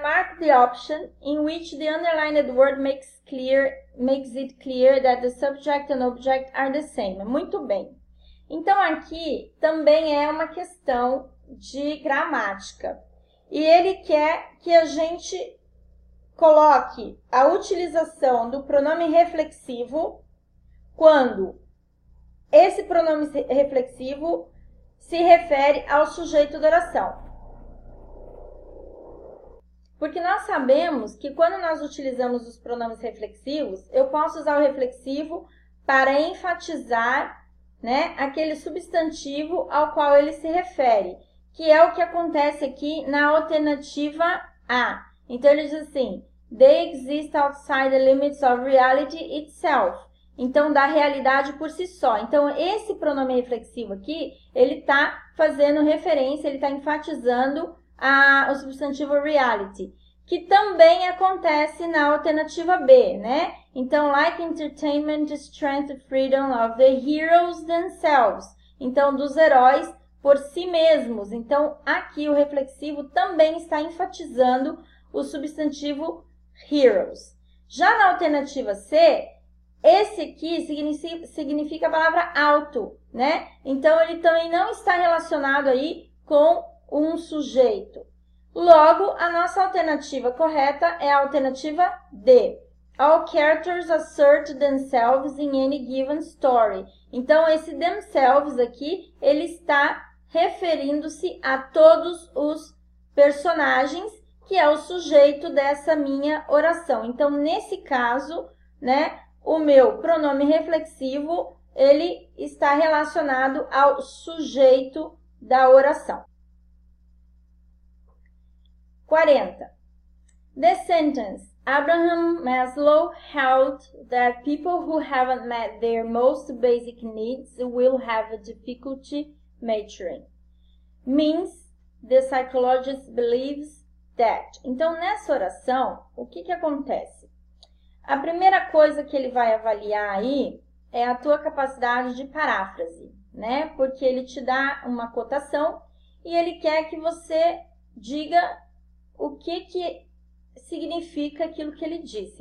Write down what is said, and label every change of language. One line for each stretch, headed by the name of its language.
English: Mark the option in which the underlined word makes it clear that the subject and object are the same.
Portuguese: Muito bem. Então, aqui também é uma questão de gramática. E ele quer que a gente coloque a utilização do pronome reflexivo quando esse pronome reflexivo se refere ao sujeito da oração. Porque nós sabemos que quando nós utilizamos os pronomes reflexivos, eu posso usar o reflexivo para enfatizar, né, aquele substantivo ao qual ele se refere, que é o que acontece aqui na alternativa A. Então, ele diz assim,
English: they exist outside the limits of reality itself.
Portuguese: Então, da realidade por si só. Então, esse pronome reflexivo aqui, ele está fazendo referência, ele está enfatizando o substantivo reality, que também acontece na alternativa B, né? Então,
English: like entertainment, strength, freedom of the heroes themselves.
Portuguese: Então, dos heróis por si mesmos. Então, aqui o reflexivo também está enfatizando o substantivo heroes. Já na alternativa C, esse aqui significa a palavra alto, né? Então, ele também não está relacionado aí com um sujeito. Logo, a nossa alternativa correta é a alternativa D.
English: All characters assert themselves in any given story.
Portuguese: Então, esse themselves aqui, ele está referindo-se a todos os personagens, que é o sujeito dessa minha oração. Então, nesse caso, né, o meu pronome reflexivo, ele está relacionado ao sujeito da oração.
English: 40. The sentence, Abraham Maslow held that people who haven't met their most basic needs will have a difficulty maturing. Means the psychologist believes that.
Portuguese: Então, nessa oração, o que acontece? A primeira coisa que ele vai avaliar aí é a tua capacidade de paráfrase, né? Porque ele te dá uma cotação e ele quer que você diga o que significa aquilo que ele disse.